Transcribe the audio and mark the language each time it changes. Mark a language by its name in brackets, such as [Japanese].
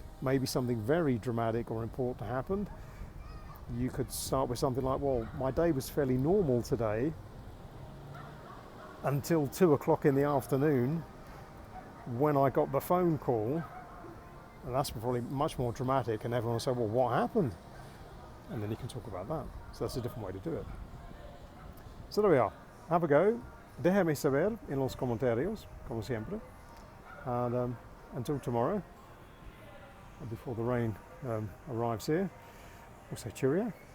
[English] Maybe something very dramatic or important happened. You could start with something like, well, my day was fairly normal today until 2 o'clock in the afternoon when I got the phone call, and that's probably much more dramatic, and everyone will say, well, what happened? And then you can talk about that. So that's a different way to do it. So there we are. Have a go. [Spanish] Déjame saber en los comentarios, como siempre. [English] And until tomorrow, before the rain arrives here, we'll say cheerio.